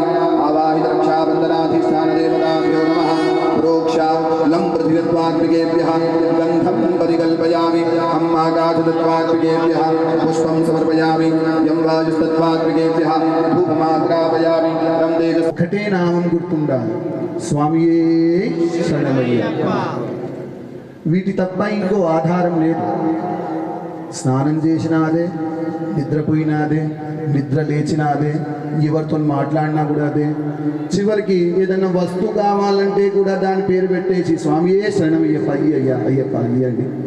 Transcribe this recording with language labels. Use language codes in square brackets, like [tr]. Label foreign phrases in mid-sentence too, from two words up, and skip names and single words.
[sa] आवाहित रक्षाबन्धनाधिष्ठान देवताभ्यो नमः। प्रोक्षालं पृथिवीत्वात्मिकेभ्यः गन्धं परिकल्पयामि। हम् आकाशतत्त्वात्मिकेभ्यः पुष्पं समर्पयामि। यं वायुस्तत्त्वात्मिकेभ्यः धूपमाग्रापयामि। तं तेजस् [te] ఒకటే నామం గుర్తుండాలి, స్వామియే శరణమయ్యప్ప. వీటి తప్ప ఇంకో ఆధారం లేదు. స్నానం చేసినాదే, నిద్రపోయినాదే, నిద్ర లేచినాదే, ఎవరితో మాట్లాడినా కూడా అదే. చివరికి ఏదైనా వస్తువు కావాలంటే కూడా దాని పేరు పెట్టేసి స్వామియే శరణమయ్యప్ప, అయ్యయ్యా అయ్యప్ప అయ్యండి.